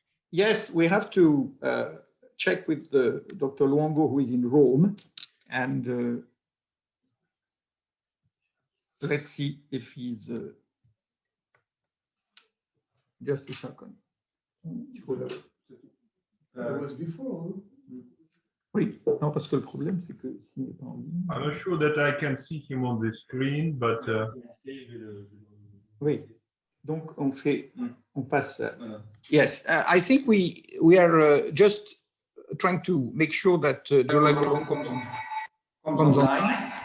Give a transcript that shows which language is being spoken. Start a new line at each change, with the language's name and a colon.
English: Yes, we have to check with Dr. Luongo, who is in Rome. And let's see if he's just a second. That was before.
French: Oui, non, parce que le problème, c'est que s'il n'est pas en ligne.
English: I'm not sure that I can see him on the screen, but.
French: Oui, donc on passe.
English: Yes, I think we are just trying to make sure that the language comes online.